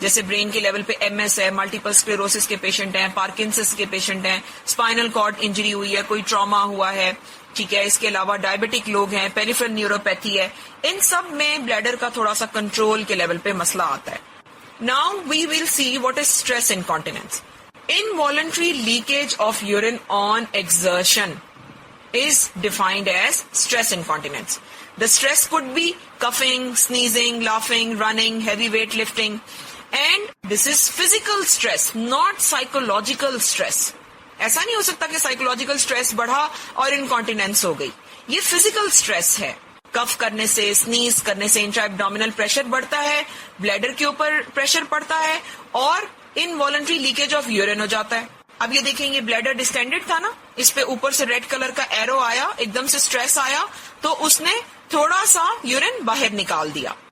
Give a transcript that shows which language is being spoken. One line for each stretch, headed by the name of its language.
Hindi: जैसे ब्रेन के लेवल पे एमएस है, मल्टीपल स्क्लेरोसिस के पेशेंट हैं, पार्किंसंस के पेशेंट हैं, स्पाइनल कॉर्ड इंजरी हुई है, कोई ट्रॉमा हुआ है. ठीक है. इसके अलावा डायबिटिक लोग हैं, पेरिफेरल न्यूरोपैथी है. इन सब में ब्लैडर का थोड़ा सा कंट्रोल के लेवल पे मसला आता है.
English: Now we will see what is stress incontinence. Involuntary leakage of urine on exertion is defined as stress incontinence. The stress could be coughing, sneezing, laughing, running, heavy weight lifting, and this is physical stress, not psychological stress.
Hindi: ऐसा नहीं हो सकता कि psychological stress बढ़ा और incontinence हो गई. ये physical stress है. कफ करने से, स्नीज करने से इंट्रा-एब्डोमिनल प्रेशर बढ़ता है, ब्लैडर के ऊपर प्रेशर पड़ता है और
English: involuntary leakage of urine
Hindi: हो जाता है. अब ये देखेंगे ब्लैडर डिस्टेंडेड था ना, इस पे ऊपर से रेड कलर का एरो आया, एकदम से स्ट्रेस आया तो उसने थोड़ा सा यूरिन बाहर निकाल दिया.